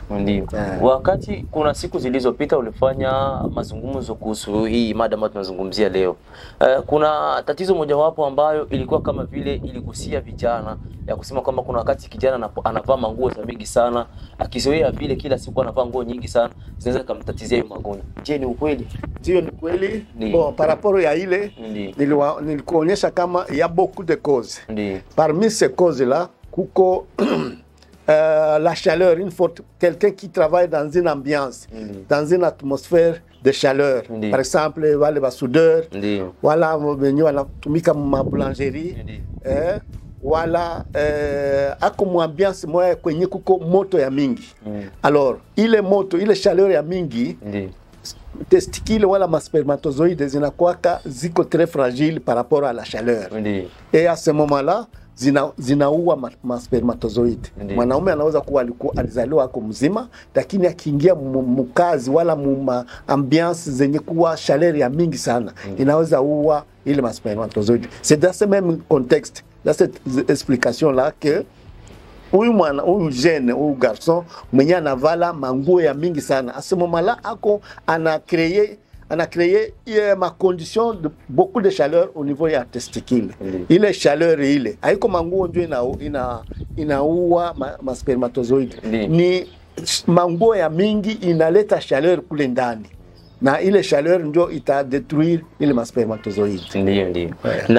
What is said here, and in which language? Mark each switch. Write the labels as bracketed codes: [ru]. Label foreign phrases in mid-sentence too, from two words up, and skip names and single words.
[sw] Wakati kuna siku zilizopita ulifanya mazungumzo kuhusu hii mada ambayo tunazungumzia leo. Kuna tatizo mojawapo ambayo ilikuwa kama vile iligusia vijana, ya kusema kwamba kuna wakati kijana anavaa manguo za mingi sana, akizoea vile kila siku anavaa nguo nyingi sana, zinaweza kumtatizia hiyo magonjwa. Je, ni ukweli? Ndio, ni kweli. [fr] Bon, par rapport [sw] ya ile nilikuonyesha kama [fr] il y a beaucoup de causes. Parmi ces causes là, kuko la chaleur, quelqu'un qui travaille dans une ambiance, dans une atmosphère de chaleur. Par exemple, [sw] wale ba soudeur, wala wenye wanatumika ma boulangerie, wala ako ambiance moya kwenye kuko moto ya mingi. [fr] Alors, [sw] ile moto, ile [fr] chaleur [sw] ya mingi, [fr] testicule wala ma spermatozoïdes [sw] zinakuwa ziko [fr] très fragile par rapport à la chaleur. Et à ce moment-là, [sw] zinaua ma spermatozoid. Mwanaume anaweza kuwa alizaliwa ako mzima, lakini akiingia mkazi wala mu ambiance zenye kuwa chaleur ya mingi sana, inaweza uwa ile ma spermatozoid. [fr] C'est dans ce même contexte, dans cette explication là que huyu jeune, huyu garçon [sw] mwenye anavala manguo ya mingi sana, [fr] à ce moment-là ako on a créé ma condition de beaucoup de chaleur au niveau ya testicule. [sw] Ile chaleur ile haiko manguo ndio inaua ma spermatozoid. Ni manguo ya mingi inaleta chaleur kule ndani, na ile chaleur ndio ita détruire ile ma spermatozoid.